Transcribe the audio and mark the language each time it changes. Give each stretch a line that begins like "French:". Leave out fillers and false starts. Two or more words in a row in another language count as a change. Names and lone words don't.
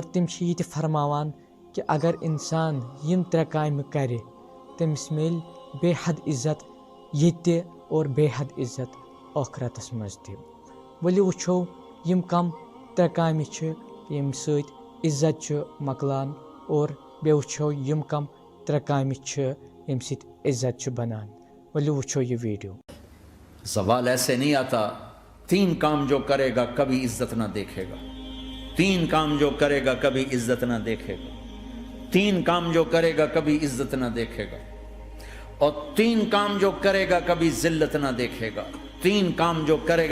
Kashmiri: تِم چھِ یہِ تہِ فرماوان کہِ اگر انسان یِم ترٛےٚ کامہِ کرِ تٔمِس میلہِ بے حد عزت ییٚتہِ تہِ اور بے حد عزت ٲخرتس منٛز تہِ ؤلِو وٕچھو یِم کم ترٛےٚ کامہِ چھِ ییٚمہِ سۭتۍ عزت چھُ مۄکلان اور بیٚیہِ وٕچھو یِم کم ترٛےٚ کامہِ چھِ ییٚمہِ سۭتۍ عزت چھُ بنان ؤلِو وٕچھو یہِ ویٖڈیو
Urdu: سوال ایسے نہیں آتا تین کام جو کرے گا کبھی عزت نہ دیکھے گا، تین کام جو کرے گا کبھی عزت نہ دیکھے گا، تین کام جو کرے گا کبھی عزت نہ دیکھے گا، اور تین کام جو کرے گا کبھی ذلت نہ دیکھے گا، تین کام جو کرے